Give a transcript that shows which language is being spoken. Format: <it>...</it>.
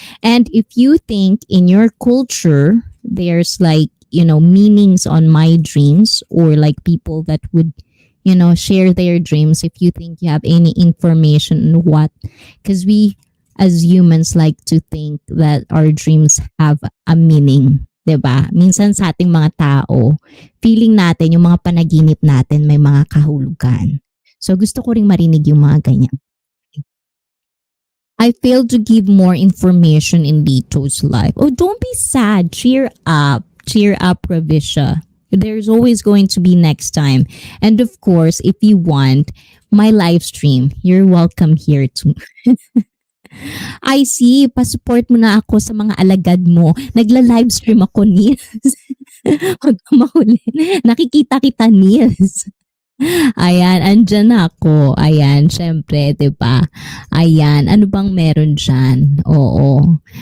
<en>And if you think in your culture, there's like, meanings on my dreams or like people that would, share their dreams. If you think you have any information on what, because we as humans like to think that our dreams have a meaning.</en> <tl>'Di ba? Minsan sa ating mga tao, feeling natin yung mga panaginip natin may mga kahulugan. So gusto ko ring marinig yung mga ganyan.</tl> <en>I failed to give more information in Lito's life. Oh, don't be sad. Cheer up. Cheer up, Ravisha. There's always going to be next time. And of course, if you want my live stream, you're welcome here too.</en> <tl>ICEE, pasupport mo na ako sa mga alagad mo. Nagla-livestream ako, Nils. Huwag ka mahuli. Nakikita kita, Nils. Ayan, andyan na ako. Ayan, syempre, 'di ba? Ayan, ano bang meron dyan? Oo.</tl>